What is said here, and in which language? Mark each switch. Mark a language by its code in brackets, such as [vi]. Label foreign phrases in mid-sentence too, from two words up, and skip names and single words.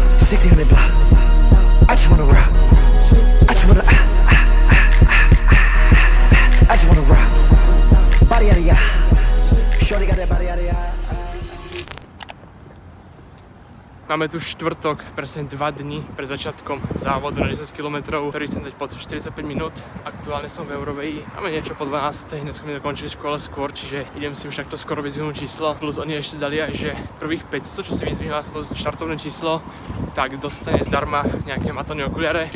[en] 1600 block. I just wanna rock. I just wanna I just wanna rock. Body out of ya. Shorty got that body out of ya. [sk] Máme tu štvrtok, presne 2 dni pred začiatkom závodu na 10 km, ktorý chcem dať pod 45 minút. Aktuálne som v Euroveji. Máme niečo po 12. Dnes mi dokončili škole skôr, čiže idem si už takto skoro vyzvihnúť číslo. Plus oni ešte dali aj, že prvých 500, čo si vyzvihla sa to štartovné číslo, tak dostane zdarma nejaké matné okuliare.